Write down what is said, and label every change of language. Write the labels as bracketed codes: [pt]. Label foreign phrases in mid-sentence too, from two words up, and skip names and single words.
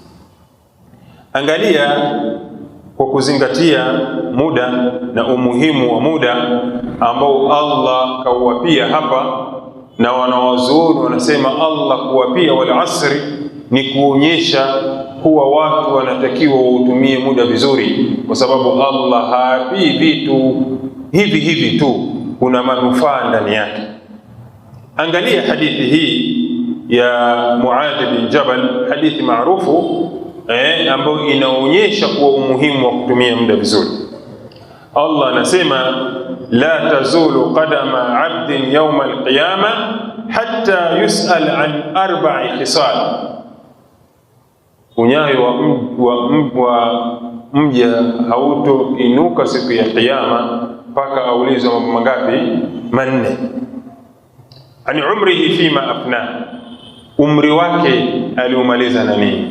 [sw] Angalia kwa kuzingatia muda na umuhimu wa muda ambao Allah kauwapia hapa, na wanawazuoni wanasema Allah kuwapia [ar] والعصر [sw] ni kuonyesha kuwa watu wanatakiwa wautumie muda vizuri, kwa sababu Allah haapii vitu hivi hivi tu, kuna manufaa ndani yake. Angalia hadithi hii ya Muadh bin Jabal, hadithi maarufu ambayo inaonyesha kuwa umuhimu wa kutumia muda vizuri. [ar] Allah anasema لا تزول قدما عبد يوم القيامة حتى يسأل عن 4 خصال. [sw] Unyayo wa mja hautoinuka siku ya Kiyama mpaka aulizwe mambo mangapi? Manne. [ar] عن عمره فيما أفناه, [sw] umri wake aliumaliza na nini?